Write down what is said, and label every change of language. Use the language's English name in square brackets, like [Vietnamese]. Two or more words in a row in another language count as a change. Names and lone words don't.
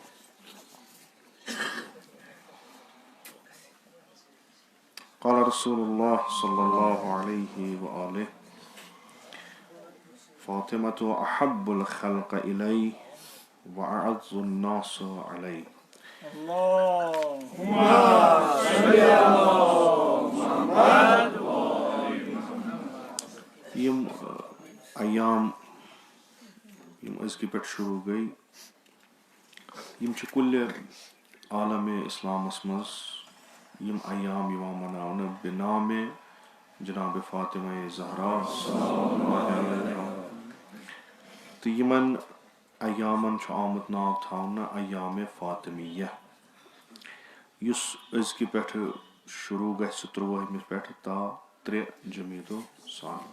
[Arabic] قال رسول الله صلى الله عليه وآله فاطمة أحب الخلق إلي وأعز الناس علي. اللهم صل على محمد. [Kashmiri] يم أيام يم أزكي پٮ۪ٹھ شروع گٔے يم چھِ کُلہِ عالمِ اِسلامس منٛز يم أيام يوان مناونہٕ بنامِ جناب فاطمہ زہرا تہٕ یمن ایامن چھُ آمُت ناو تھاونہٕ ایامِ فاطمیہ یُس أزکہِ پٮ۪ٹھ شروع گژھِ 23 پٮ۪ٹھ تا 3 جمیٖدُ ثانی.